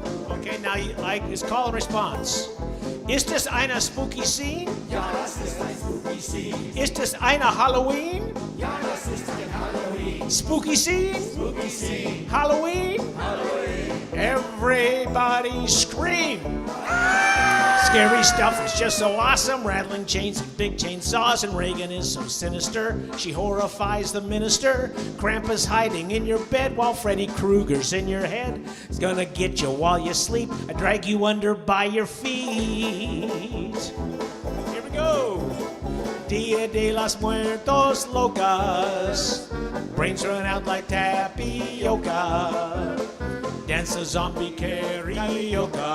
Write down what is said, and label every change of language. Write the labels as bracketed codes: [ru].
[en] Okay, now it's call and response. [de] Ist das eine [en] spooky scene? [de] Ja, das ist ein [en] spooky scene. [de] Ist das eine Halloween? Ja, das ist ein Halloween. [en] Spooky scene? Spooky scene. Halloween? Halloween. Everybody scream! Scary stuff is just so awesome. Rattling chains and big chainsaws. And Reagan is so sinister. She horrifies the minister. Krampus hiding in your bed while Freddy Krueger's in your head. He's gonna get you while you sleep. I drag you under by your feet. Here we go. [es] Dia de los Muertos Locos. [en] Brains run out like tapioca. Dance a zombie karaoke.